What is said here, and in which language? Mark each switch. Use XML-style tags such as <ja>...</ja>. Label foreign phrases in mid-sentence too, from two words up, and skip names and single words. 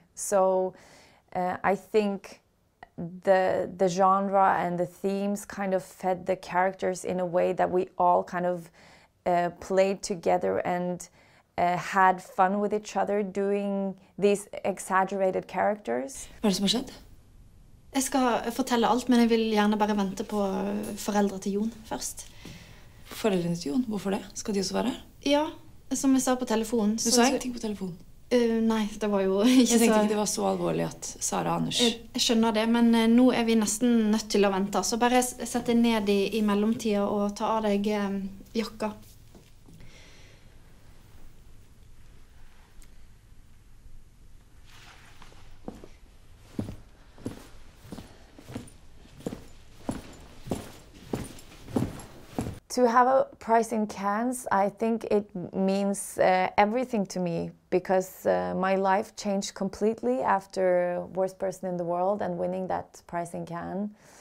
<en>So I think the genre and the themes kind of fed the characters in a way that we all kind of played together and had fun with each other doing these exaggerated characters.</en> <no>Hva det som har skjedd? Jeg skal fortelle alt, men jeg vil gjerne bare vente på foreldre til Jon først. Foreldrene til Jon? Hvorfor det? Skal de også være her? Ja, som jeg sa på telefonen. Du sa ingenting på telefonen? Nei, det var jo ikke så... Jeg tenkte ikke det var så alvorlig at Sara og Anders... Jeg skjønner det, men nå vi nesten nødt til å vente. Så bare sett deg ned i mellomtida og ta av deg jakka.</no> <en>To have a prize in Cannes, I think it means everything to me, because my life changed completely after Worst Person in the World and winning that prize in Cannes.</en>